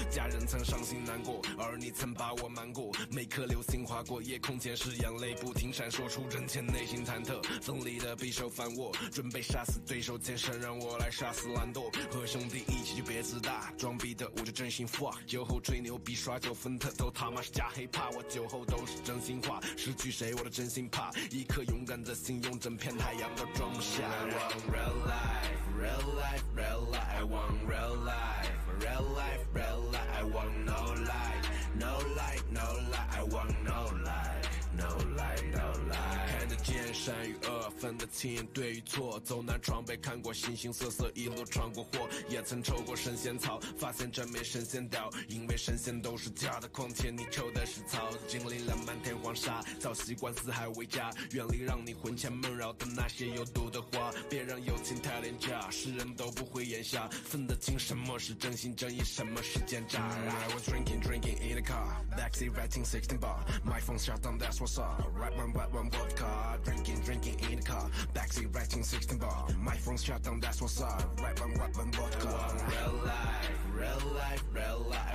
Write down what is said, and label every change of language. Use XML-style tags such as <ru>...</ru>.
<zh>家人曾伤心难过，而你曾把我瞒过，每颗流星划过夜空前时，眼泪不停闪烁出真切，内心忐忑，锋利的匕首反握，准备杀死对手前身，让我来杀死懒惰。和兄弟一起就别自大，装逼的我就真心 fuck，酒后吹牛逼耍酒分特都他妈是假黑怕。怕，我酒后都是真心话，失去谁我的真心怕，一颗勇敢的心用整片太阳都装不下。</zh> <en>I want real life, real life, real life. I want real life, real life, real life. I want no lie, no lie, no lie. I want no lie, no lie, no lie.</en> <zh>看得见善与恶，分得清对与错。走南闯北，看过形形色色，一路闯过祸，也曾抽过神仙草，发现真没神仙屌，因为神仙都是假的，况且你抽的是草。经历了漫天黄沙，早习惯四海为家，远离让你魂牵梦绕的那些有毒的话，别让友情太廉价，世人都不会眼瞎，分得清什么是真心真意，什么是奸诈。</zh> <en>I was drinking in the car, backseat writing 16 bar, my phone shut down, that's what's up. Right one vodka, drinking in the car, backseat writing 16 bar, my phone shut down, that's what's up. Right one vodka. I want real life, real life, real life.</en>